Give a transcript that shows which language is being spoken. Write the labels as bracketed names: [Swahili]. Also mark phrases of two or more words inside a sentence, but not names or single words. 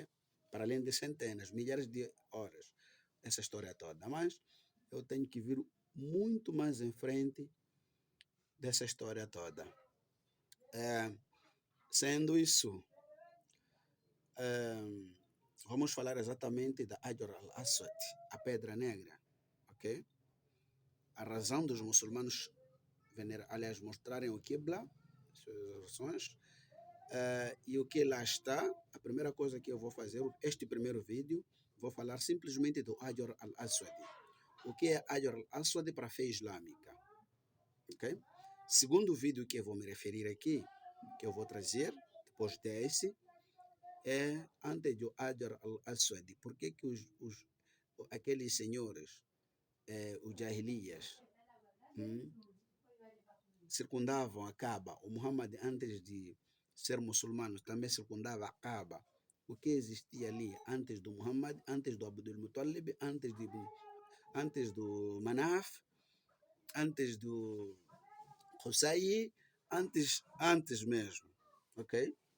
[Portuguese] Para além de centenas, milhares de horas, essa história toda. Mas eu tenho que vir muito mais em frente dessa história toda. Sendo isso, vamos falar exatamente da Hajar al-Aswad, a Pedra Negra, ok? A razão dos muçulmanos aliás, mostrarem o Qibla, suas orações, e o que lá está. A primeira coisa que eu vou fazer, este primeiro vídeo, vou falar simplesmente do Hajar al-Aswad. O que é Hajar al-Aswad para a fé islâmica? Ok? Segundo vídeo que eu vou me referir aqui, que eu vou trazer depois desse, é antes do Hajar al-Aswad. Por que aqueles senhores, os Jahiliyas, hum, circundavam a Kaaba? O Muhammad, antes de ser muçulmano, também circundava a Kaaba. O que existia ali antes do Muhammad, antes do Abdul Muttalib, antes do Manaf, antes do Qusay, antes mesmo, ok?